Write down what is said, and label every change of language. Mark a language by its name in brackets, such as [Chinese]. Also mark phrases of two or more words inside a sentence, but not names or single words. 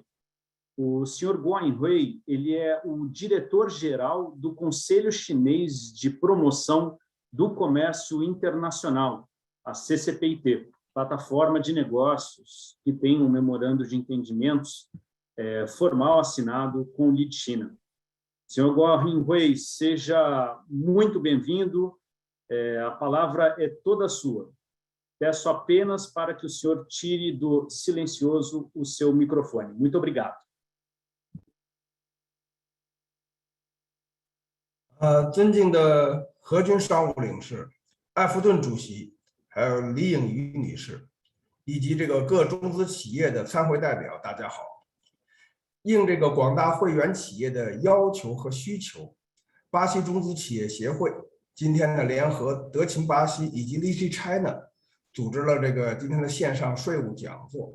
[Portuguese] O senhor Guo Yinhui, ele é o diretor-geral do Conselho Chinês de Promoção do Comércio Internacional, a CCPIT, plataforma de negócios que tem um memorando de entendimentos formal assinado com o Lead China. Senhor Guo Yinhui, seja muito bem-vindo, a palavra é toda sua. Peço apenas para que o senhor tire do silencioso o seu microfone. Muito obrigado. [Chinese] 尊敬的何军商务领事、艾弗顿主席，还有李颖瑜女士，以及这个各中资企业的参会代表，大家好。应这个广大会员企业的要求和需求，巴西中资企业协会今天呢联合德勤巴西以及 Lichi China 组织了这个今天的线上税务讲座。